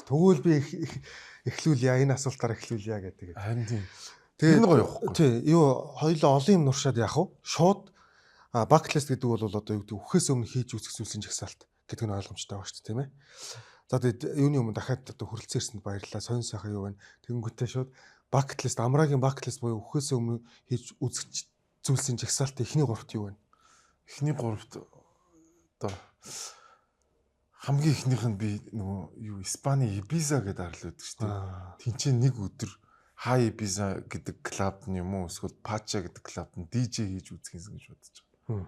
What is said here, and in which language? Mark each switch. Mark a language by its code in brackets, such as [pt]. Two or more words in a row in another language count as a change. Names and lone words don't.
[mn] Тэгвэл би эхлүүлье, энэ асуултаар эхлүүлье гэдэг. Харин тийм. Тэгээ гоё явахгүй. Тий. Юу хоёулаа олон юм нуршаад яах вэ? Шууд [en] bucket list [mn] гэдэг бол одоо юу гэдэг үхээс өмнө хийж үзэх зүйлсийн жагсаалт гэдэг нь ойлгомжтой байгаа шүү дээ, тийм ээ. За тэгээд юуны өмнө дахиад одоо хүрэлцэн ирсэнд баярлалаа. Сонь сайхан юу байна? Тэгэнгүүтээ шууд [en] bucket list, [mn] амраагийн [en] bucket list [mn] буюу үхээс өмнө хийж үзэх зүйлсийн жагсаалт эхний гуравт юу байна? Эхний гуравт одоо хамгийн эхнийх нь би нөгөө юу Испани Ibiza гэдэг арлууд шүү дээ. Тинчээ нэг өдөр High Ibiza гэдэг клуб нь юм уу эсвэл Pacha гэдэг клуб нь DJ хийж үзхийсэн гэж бодож байгаа.